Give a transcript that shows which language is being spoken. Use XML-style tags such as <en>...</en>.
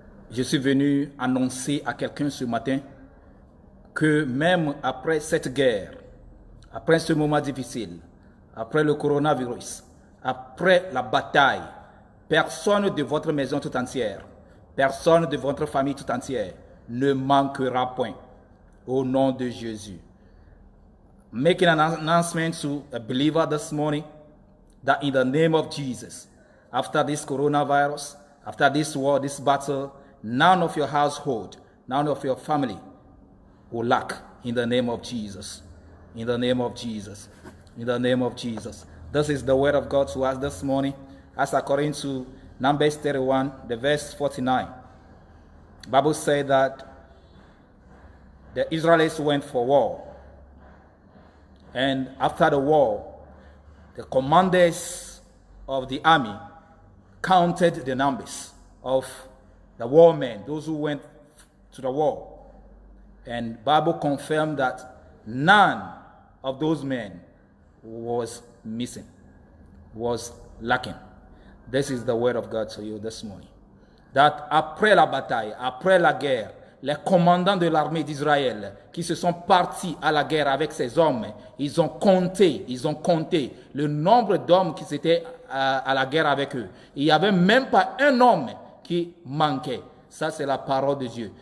<fr>Je suis venu annoncer à quelqu'un ce matin que même après cette guerre, après ce moment difficile, après le coronavirus, après la bataille, personne de votre maison tout entière, personne de votre famille tout entière ne manquera point au nom de Jésus.</fr> <en>Making an announcement to a believer this morning that in the name of Jesus, after this coronavirus, after this war, this battle, none of your household, none of your family will lack in the name of Jesus. In the name of Jesus. In the name of Jesus. This is the word of God to us this morning, as according to Numbers 31, the verse 49. The Bible said that the Israelites went for war. And after the war, the commanders of the army counted the numbers of the war men, those who went to the war. And the Bible confirmed that none of those men was missing, was lacking. This is the word of God to you this morning. That</en> <fr>après la bataille, après la guerre, les commandants de l'armée d'Israël qui se sont partis à la guerre avec ces hommes, ils ont compté le nombre d'hommes qui étaient à la guerre avec eux. Il n'y avait même pas un homme qui manquait. Ça, c'est la parole de Dieu.</fr>